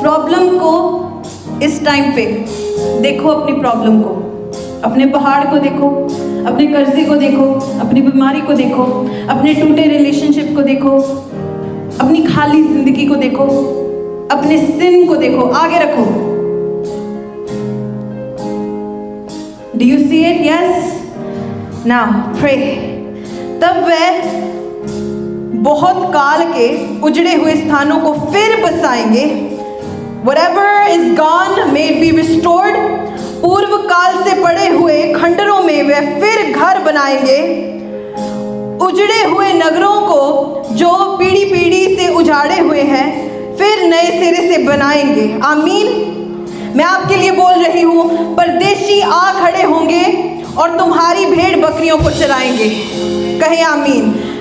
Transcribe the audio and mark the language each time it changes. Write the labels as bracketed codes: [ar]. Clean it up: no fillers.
[hi] Problem को इस time पे देखो, अपनी प्रॉब्लम को, अपने पहाड़ को देखो, अपने कर्जे को देखो, अपनी बीमारी को देखो, अपने टूटे रिलेशनशिप को देखो, अपनी खाली जिंदगी को देखो, अपने सिन को देखो, आगे रखो। [en] Do you see it? Yes. Now pray. [hi] तब वह बहुत काल के उजड़े हुए स्थानों को फिर बसाएंगे। [en] Whatever is gone may be restored. [hi] पूर्व काल से पड़े हुए खंडरों में वे फिर घर बनाएंगे। उजड़े हुए नगरों को जो पीढ़ी पीढ़ी से उजाड़े हुए हैं फिर नए सिरे से बनाएंगे। आमीन। मैं आपके लिए बोल रही हूँ, परदेशी आ खड़े होंगे और तुम्हारी भेड़ बकरियों को चराएंगे। कहें आमीन।